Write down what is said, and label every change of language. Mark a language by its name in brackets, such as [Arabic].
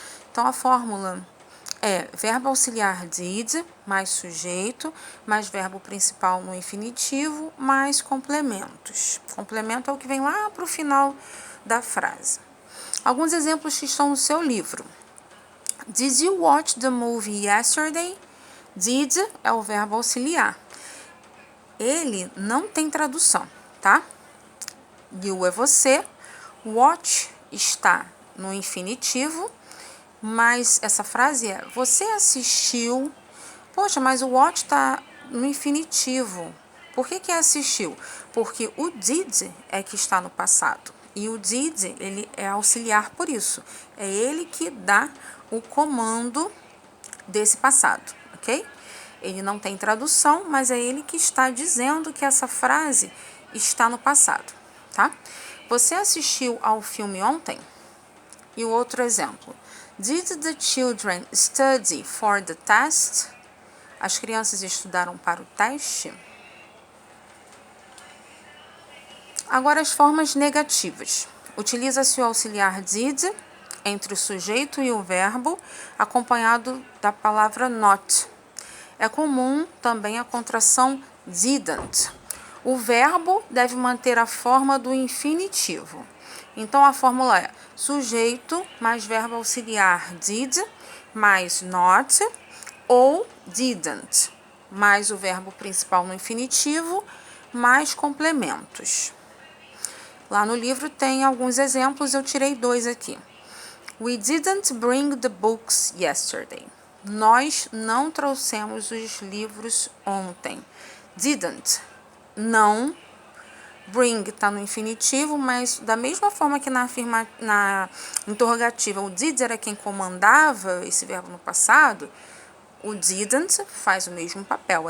[Portuguese] Então, a fórmula é verbo auxiliar did, mais sujeito, mais verbo principal no infinitivo, mais complementos. Complemento é o que vem lá para o final da frase. Alguns exemplos que estão no seu livro. [English] Did you watch the movie yesterday? [Portuguese] Did é o verbo auxiliar. Ele não tem tradução, tá? You é você, watch está no infinitivo, mas essa frase é você assistiu. Poxa, mas o watch está no infinitivo. Por que assistiu? Porque o did é que está no passado. E o did, ele é auxiliar por isso. É ele que dá o comando desse passado, ok? Ele não tem tradução, mas é ele que está dizendo que essa frase está no passado, tá? Você assistiu ao filme ontem? E o outro exemplo. [English] Did the children study for the test? [Portuguese] As crianças estudaram para o teste? Agora as formas negativas. Utiliza-se o auxiliar did entre o sujeito e o verbo, acompanhado da palavra not. É comum também a contração didn't. O verbo deve manter a forma do infinitivo. Então, a fórmula é sujeito mais verbo auxiliar did mais not ou didn't, mais o verbo principal no infinitivo, mais complementos. Lá no livro tem alguns exemplos, eu tirei 2 aqui. [English] We didn't bring the books yesterday. [Portuguese] Nós não trouxemos os livros ontem. Didn't, não. Bring está no infinitivo, mas da mesma forma que na interrogativa o did era quem comandava esse verbo no passado, o didn't faz o mesmo papel.